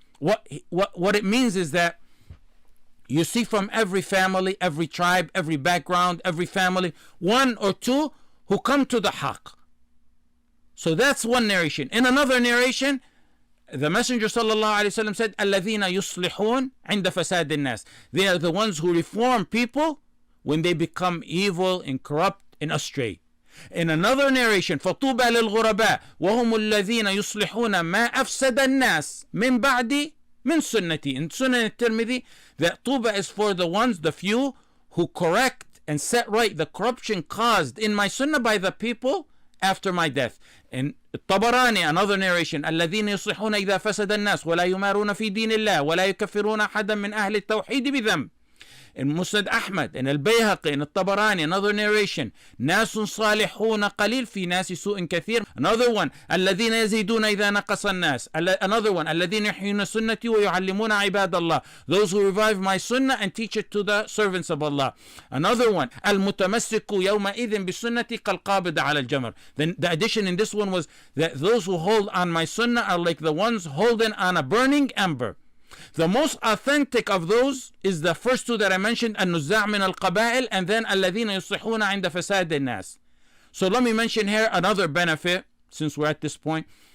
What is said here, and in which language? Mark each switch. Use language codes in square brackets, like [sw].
[en] What it means is that you see from every family, every tribe, every background, every family, one or two who come to the haqq. So that's one narration. In another narration, the Messenger sallallahu alaihi wasallam said, [ar] الَّذِينَ يُصْلِحُونَ عِنْدَ فَسَادِ النَّاسِ. [en] They are the ones who reform people when they become evil and corrupt and astray. In another narration, [ar] فَطُوبَى لِلْغُرَبَاءِ وَهُمُ الَّذِينَ يُصْلِحُونَ مَا أَفْسَدَ النَّاسِ مِنْ بَعْدِ مِنْ سُنَّتِي. [en] In Sunan al-Tirmidhi, that Tuba is for the ones, the few, who correct and set right the corruption caused in my sunnah by the people after my death. [ar] In Tabarani, [en] another narration, [ar] الذين يصلحون إذا فسد الناس ولا يمارون في دين الله ولا يكفرون أحدا من أهل التوحيد بذنب. [en] In Musnad Ahmad, in Al-Bayhaqi, in Al-Tabarani, another narration, [ar] ناس صالحون قليل في ناس سوء كثير. [en] Another one, [ar] الذين يزيدون إذا نقص الناس. [en] Another one, [ar] الذين يحيون سنتي ويعلمون عباد الله. [en] Those who revive my sunnah and teach it to the servants of Allah. Another one, [ar] المتمسك يومئذ بسنتي كالقابض على الجمر. [en] Then the addition in this one was that those who hold on my sunnah are like the ones holding on a burning ember. The most authentic of those is the first two that I mentioned, [ar] النزاع من القبائل, [en] and then [ar] الذين يصلحون عند فساد الناس. [en] So let me mention here another benefit, since we're at this point.